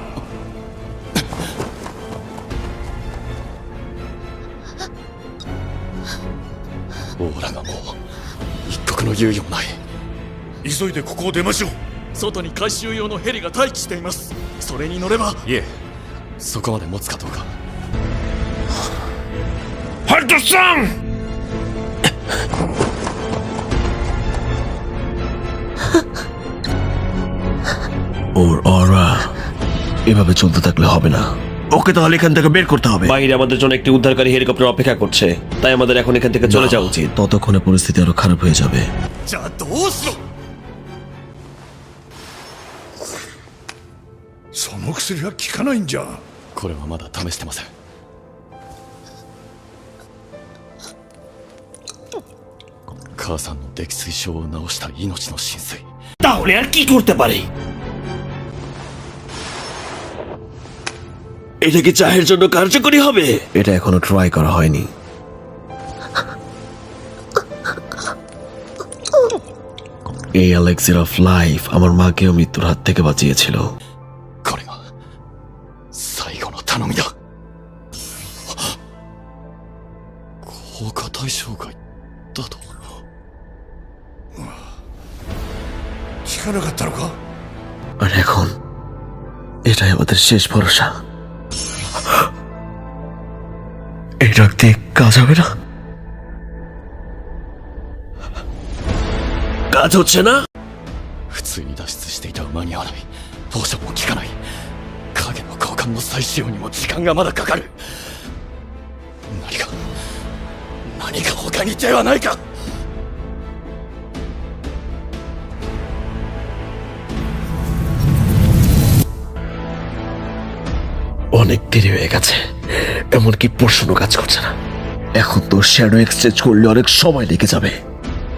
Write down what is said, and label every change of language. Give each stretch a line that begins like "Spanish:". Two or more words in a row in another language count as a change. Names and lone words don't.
Japanese: ー。オーラがもう一刻の猶予もない。急いでここを出ましょう。外に回収用のヘリが待機しています。それに乗れば。いえ、そこまで持つかどうか。ハルトさん
Bangla: ওর অরা এভাবে চলতে থাকলে হবে না। ওকে তাহলে এখান থেকে বের করতে হবে। বাইরে আমাদের জন্য একটি উদ্ধারকারী হেলিকপ্টার অপেক্ষা করছে, তাই আমাদের এখন এখান থেকে চলে যাওয়া উচিত। ততক্ষণে পরিস্থিতি আরো খারাপ হয়ে যাবে।
Japanese: じゃあどうする。その薬は効かないんじゃ。これはまだ試してません。母さんの溺水症を治した命の浸水。
Bangla: তাহলে আর কি করতে পারি? এটা কি চায়ের জন্য কার্যকরী হবে? এটা এখনো ট্রাই করা হয়নি। এই
English: elixir of life
Bangla: আমার মাকেও মৃত্যুর হাত থেকে বাঁচিয়েছিল।
Japanese: これが最後の頼みだ。効果対象外だと。効かなかったのか。
Bangla: আর এখন এটাই আমাদের শেষ ভরসা। এই ড্রাগ দিয়ে কাজ হবে না? কাজ হচ্ছে না?
Japanese: 普通に脱出していた間に合わない。放射も効かない。影の交換の再使用にも時間がまだかかる。何か他に手はないか。
Bangla: অনেক দেরি হয়ে গেছে, এমনকি পোর্শনও কাজ করছে না। এখন তো
English: shadow exchange
Bangla: করলে অনেক সময় লেগে যাবে।